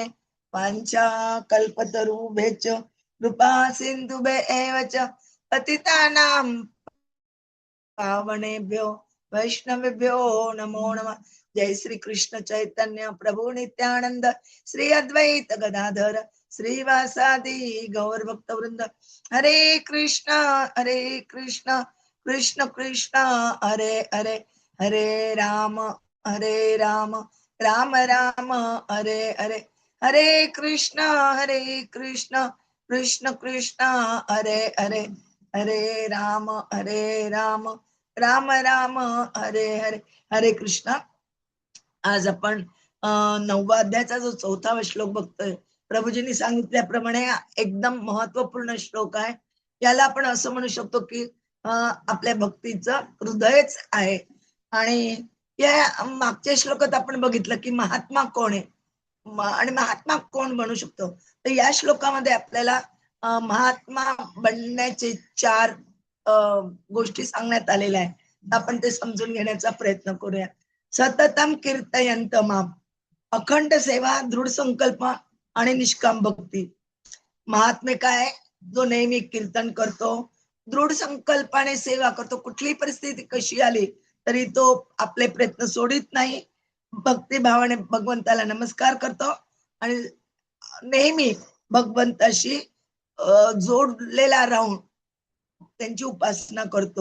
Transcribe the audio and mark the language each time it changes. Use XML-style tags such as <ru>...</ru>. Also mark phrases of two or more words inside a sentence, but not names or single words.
<sa>वाञ्छा कल्पतरुभ्यश्च कृपा सिन्धुभ्य एव च पतितानां पावनेभ्यो वैष्णवेभ्यो नमो नमः. जय श्री कृष्ण चैतन्य प्रभु नित्यानंद श्री अद्वैत गदाधर श्रीवासादि गौर भक्त वृंद. हरे कृष्ण कृष्ण कृष्ण हरे हरे हरे राम राम राम हरे हरे. हरे कृष्ण कृष्ण कृष्ण हरे हरे हरे राम राम राम हरे हरे. हरे कृष्ण.</sa> <mr>आज आपण 9वा अध्यायाचा जो 4था श्लोक बघतोय. प्रभूजींनी सांगितल्याप्रमाणे एकदम महत्वपूर्ण श्लोक आहे. याला आपण असं म्हणू शकतो की आपल्या भक्तीचं हृदयच आहे. आणि या मागच्या श्लोकात आपण बघितलं की महात्मा कोण आहे आणि महात्मा कोण बनू शकतो. तर या श्लोकामध्ये आपल्याला महात्मा बनण्याचे 4 गोष्टी सांगण्यात आलेल्या आहेत. आपण ते समजून घेण्याचा प्रयत्न करूया.</mr> <sa>सततम कीर्तयंत माम,</sa> <mr>अखंड सेवा, दृढ संकल्प आणि निष्काम भक्ती. महात्मे काय? जो नेहमी कीर्तन करतो, दृढ संकल्पाने सेवा करतो, कुठलीही परिस्थिती कशी आली तरी तो आपले प्रयत्न सोडित नाही, भक्तिभावाने भगवंताला नमस्कार करतो आणि नेहमी भगवंताशी जोडलेला राहून त्यांची उपासना करतो.</mr>